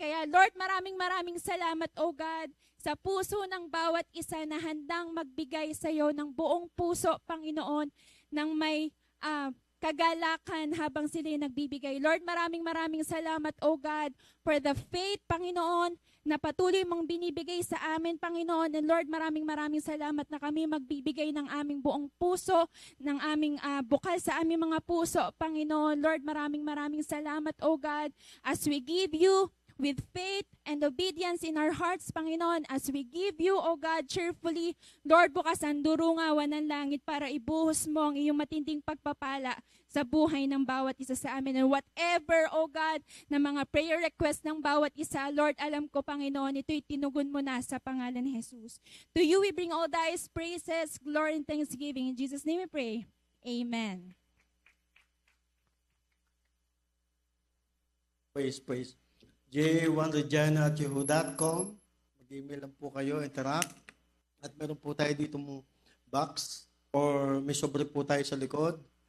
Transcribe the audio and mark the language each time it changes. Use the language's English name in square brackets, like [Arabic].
[Filipino] Kaya Lord, maraming salamat, [English] O God, [Filipino] sa puso ng bawat isa na handang magbigay sa iyo ng buong puso, Panginoon, ng may kagalakan habang sila nagbibigay. Lord, maraming salamat, O God, [English] for the faith, [Filipino] Panginoon, na patuloy mong binibigay sa amin, Panginoon. And Lord, maraming salamat na kami magbibigay ng aming buong puso, ng aming bukal sa aming mga puso, Panginoon. [English] Lord, [Filipino] maraming salamat, [English] O God, as we give you with faith and obedience in our hearts, Panginoon, as we give you, O God, cheerfully. [Filipino] Lord, bukas ang durungawan ng langit para ibuhos mo ang iyong matinding pagpapala sa buhay ng bawat isa sa amin. [English] And whatever, O God, [Filipino] na mga prayer request ng bawat isa, Lord, alam ko, Panginoon, ito'y tinugon mo na sa pangalan ni Jesus. [English] To you we bring all thanks, praises, glory, and thanksgiving. In Jesus' name we pray. Amen. Praise. j1regina@yahoo.com. [Filipino] Mag-email lang po kayo, interact. At meron po tayo dito mong box or may sobre po tayo sa likod.